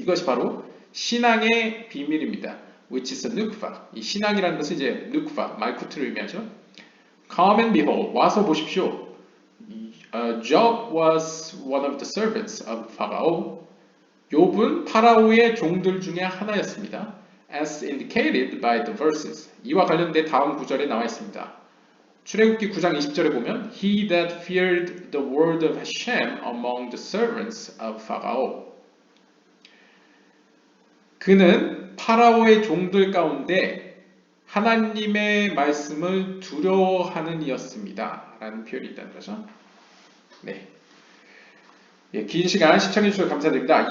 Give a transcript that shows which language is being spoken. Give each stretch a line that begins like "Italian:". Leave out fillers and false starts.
Korean: 이것이 바로 신앙의 비밀입니다.
English: Which is a nukva.
Korean: 이 신앙이라는 것은 이제 nukva, 말쿠트를 의미하죠.
English: Come and behold.
Korean: 와서 보십시오.
English: Job was one of the servants of Pharaoh.
Korean: 욥은 파라오의 종들 중에 하나였습니다.
English: As indicated by the verses.
Korean: 이와 관련된 다음 구절에 나와 있습니다. 출애굽기 9장 20절에 보면
English: He that feared the word of Hashem among the servants of Pharaoh.
Korean: 그는 파라오의 종들 가운데 하나님의 말씀을 두려워하는 이였습니다. 라는 표현이 있다는 거죠. 네. 예, 긴 시간 시청해주셔서 감사드립니다.